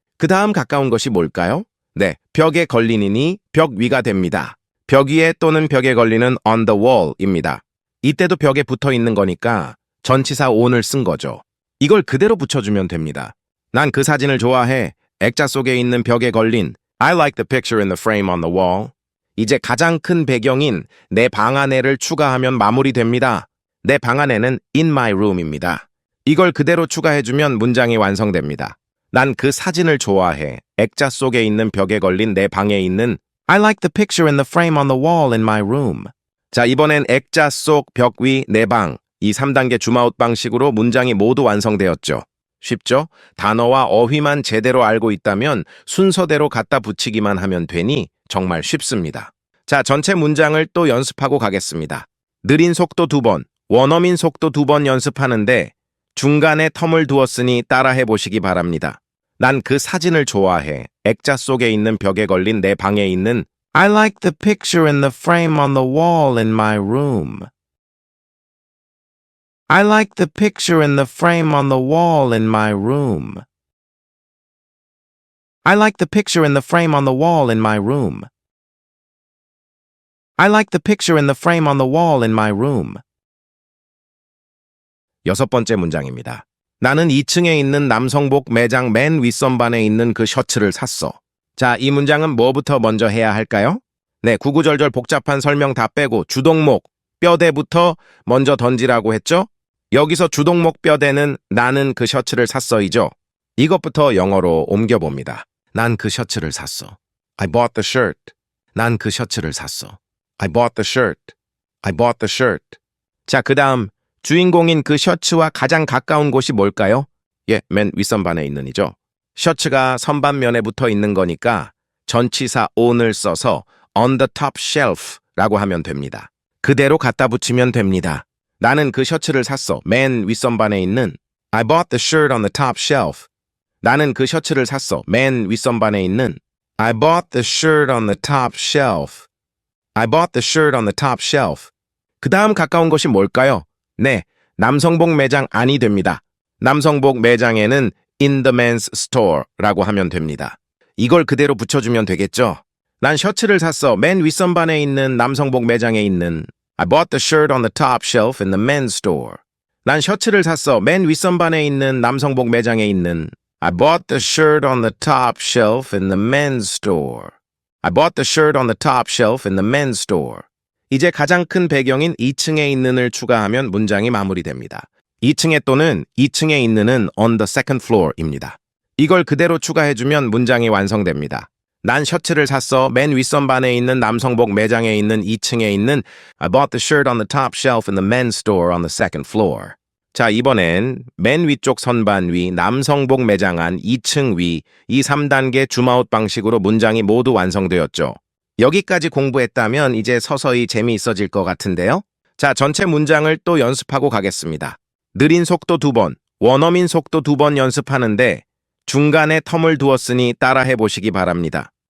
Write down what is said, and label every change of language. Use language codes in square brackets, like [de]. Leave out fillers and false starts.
[ko] 그 다음 가까운 것이 뭘까요? 네, 벽에 걸리니 벽 위가 됩니다. 벽 위에 또는 벽에 걸리는 [en] on the wall [ko] 입니다. 이때도 벽에 붙어 있는 거니까 전치사 on을 쓴 거죠. 이걸 그대로 붙여주면 됩니다. 난 그 사진을 좋아해 액자 속에 있는 벽에 걸린 [en] I like the picture in the frame on the wall. [ko] 이제 가장 큰 배경인 내 방 안에를 추가하면 마무리됩니다. 내 방 안에는 [en] in my room [ko] 입니다. 이걸 그대로 추가해주면 문장이 완성됩니다. 난 그 사진을 좋아해 액자 속에 있는 벽에 걸린 내 방에 있는 [en] I like the picture in the frame on the wall in my room. [ko] 자, 이번엔 액자 속, 벽 위, 내 방. 이 3단계 줌아웃 방식으로 문장이 모두 완성되었죠. 쉽죠? 단어와 어휘만 제대로 알고 있다면 순서대로 갖다 붙이기만 하면 되니 정말 쉽습니다. 자, 전체 문장을 또 연습하고 가겠습니다. 느린 속도 2번, 원어민 속도 2번 연습하는데 중간에 텀을 두었으니 따라해 보시기 바랍니다. 난 그 사진을 좋아해 액자 속에 있는 벽에 걸린 내 방에 있는 [en] I like the picture in the frame on the wall in my room. I like the picture in the frame on the wall in my room. I like the picture in the frame on the wall in my room. I like the picture in the frame on the wall in my room. [ko] 6번째 문장입니다. 나는 2층에 있는 남성복 매장 맨 윗선반에 있는 그 셔츠를 샀어. 자, 이 문장은 뭐부터 먼저 해야 할까요? 네, 구구절절 복잡한 설명 다 빼고 주동목, 뼈대부터 먼저 던지라고 했죠? 여기서 주동목 뼈대는 나는 그 셔츠를 샀어이죠. 이것부터 영어로 옮겨봅니다. 난 그 셔츠를 샀어. [en] I bought the shirt. 난 그 셔츠를 샀어. I bought the shirt. I bought the shirt. [ko] 자, 그 다음 주인공인 그 셔츠와 가장 가까운 곳이 뭘까요? 예, 맨 윗선반에 있는 이죠. 셔츠가 선반면에 붙어 있는 거니까 전치사 on을 써서 [en] on the top shelf [ko] 라고 하면 됩니다. 그대로 갖다 붙이면 됩니다. 나는 그 셔츠를 샀어. 맨 윗선반에 있는 [en] I bought the shirt on the top shelf. [ko] 나는 그 셔츠를 샀어. 맨 윗선반에 있는 [en] I bought the shirt on the top shelf. I bought the shirt on the top shelf. [ko] 그 다음 가까운 곳이 뭘까요? 네, 남성복 매장 안이 됩니다. 남성복 매장에는 [en] in the men's store [ko] 라고 하면 됩니다. 이걸 그대로 붙여주면 되겠죠? 난 셔츠를 샀어. 맨 윗선반에 있는 남성복 매장에 있는 [en] I bought the shirt on the top shelf in the men's store. [ko] 난 셔츠를 샀어. 맨 윗선반에 있는 남성복 매장에 있는 [en] I bought the shirt on the top shelf in the men's store. I bought the shirt on the top shelf in the men's store. [ko] 이제 가장 큰 배경인 2층에 있는을 추가하면 문장이 마무리됩니다. 2층에 또는 2층에 있는은 [en] on the second floor [ko] 입니다. 이걸 그대로 추가해주면 문장이 완성됩니다. 난 셔츠를 샀어. 맨 윗선반에 있는 남성복 매장에 있는 2층에 있는 [en] I bought the shirt on the top shelf in the men's store on the second floor. [ko] 자, 이번엔 맨 위쪽 선반 위 남성복 매장 안 2층 위 이 3단계 줌아웃 방식으로 문장이 모두 완성되었죠. 여기까지 공부했다면 이제 서서히 재미있어질 것 같은데요. 자, 전체 문장을 또 연습하고 가겠습니다. 느린 속도 2번, 원어민 속도 2번 연습하는데 중간에 텀을 두었으니 따라해 보시기 바랍니다.